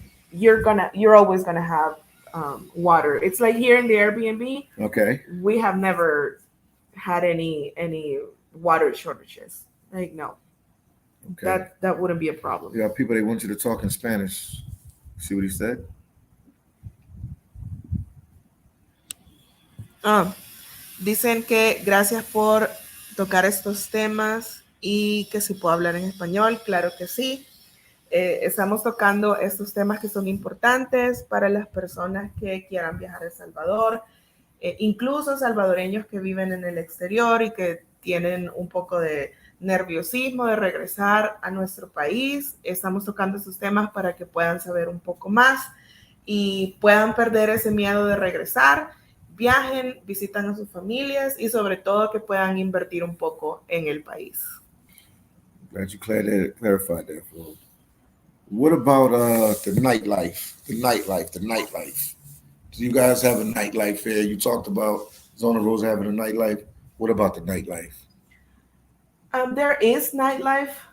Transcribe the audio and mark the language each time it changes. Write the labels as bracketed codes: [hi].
[en] You're always gonna have water. It's like here in the Airbnb, Okay. we have never had any water shortages. Like no, Okay. that wouldn't be a problem. Yeah, people they want you to talk in Spanish. See what he said? [es] Ah, dicen que gracias por tocar estos temas y que si puedo hablar en español, claro que sí. Estamos tocando estos temas que son importantes para las personas que quieran viajar a El Salvador, incluso salvadoreños que viven en el exterior y que tienen un poco de nerviosismo de regresar a nuestro país. Estamos tocando estos temas para que puedan saber un poco más y puedan perder ese miedo de regresar, viajen, visitan a sus familias y sobre todo que puedan invertir un poco en el país. [en] Glad you clarified that for us. What about the nightlife? The nightlife. The nightlife. Do you guys have a nightlife here? You talked about Zona Rosa having a nightlife. What about the nightlife? There is nightlife.